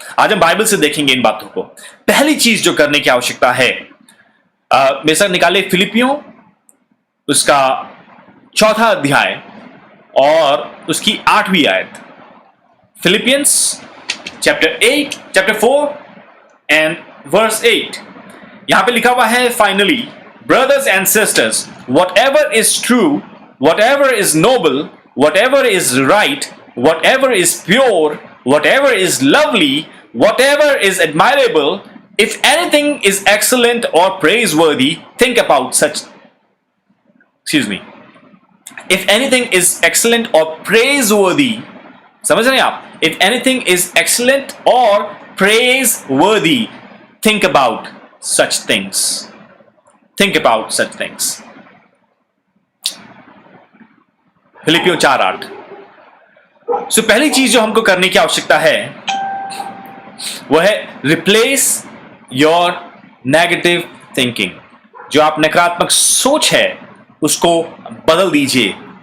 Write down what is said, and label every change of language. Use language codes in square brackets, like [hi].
[hi] आज हम बाइबल से देखेंगे इन बातों को। पहली चीज जो करने की आवश्यकता है, मेरे साथ निकाले फिलिपियों उसका 4 अध्याय और उसकी 8वीं आयत। [en] Philippians chapter 4 and verse 8। [hi] यहां पे लिखा हुआ है, [en] Finally brothers and sisters, whatever is true, whatever is noble, whatever is right, whatever is pure, whatever is lovely, whatever is admirable, if anything is excellent or praiseworthy, think about such. If anything is excellent or praiseworthy, [hi] समझ रहे हैं आप? [en] If anything is excellent or praiseworthy, think about such things. Think about such things. [hi] फिलिपियों 4:8। पहली चीज जो हमको करने की आवश्यकता है वह है [en] Replace your negative thinking. [hi] जो आप नकारात्मक सोच है उसको बदल दीजिए।